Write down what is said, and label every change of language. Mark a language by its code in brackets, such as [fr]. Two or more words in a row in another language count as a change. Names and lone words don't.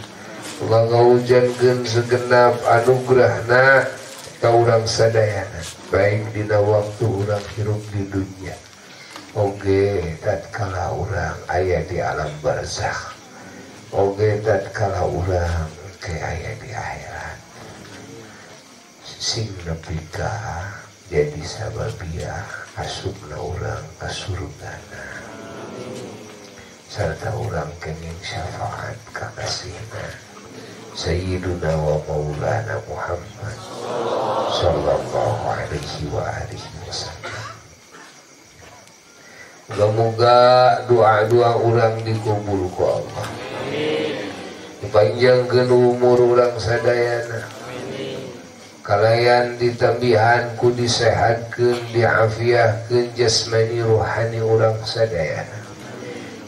[su] Allah ngahujankeun segenap anugerahna ka urang sadayana, baik dina waktu urang hirup di dunia oge tatkala urang aya di alam barzakh, oge tatkala urang ke aya di akhirat. Sing nepi ka jadi sababia asupna urang ka surgana sarta urang kenging syafaat ka kasihna [ar] سيدنا ومولانا محمد صلى الله عليه وعلى آله وسلم. [su] Moga-moga doa-doa urang dikabul ku Allah. Dipanjangkeun umur urang sadayana. Kalayan ditambihan ku disehatkeun, diafiahkeun jasmani rohani urang sadayana.